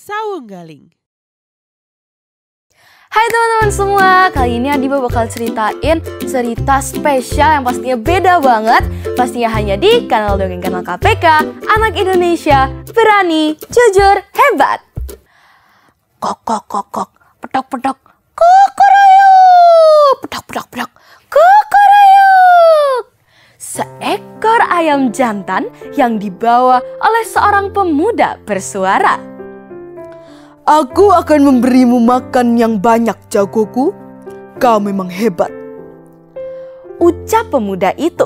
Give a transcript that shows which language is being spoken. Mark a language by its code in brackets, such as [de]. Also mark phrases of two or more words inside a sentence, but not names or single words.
[id] Sawunggaling. Hai teman-teman semua, kali ini Adiba bakal ceritain cerita spesial yang pastinya beda banget. Pastinya hanya di kanal Dongeng Kanal KPK, Anak Indonesia Berani, Jujur, Hebat. Kok kok kok kok, pedok pedok, kokorayuk, pedok pedok pedok, kokorayuk. Seekor ayam jantan yang dibawa oleh seorang pemuda bersuara. Aku akan memberimu makan yang banyak, jagoku. Kau memang hebat, ucap pemuda itu.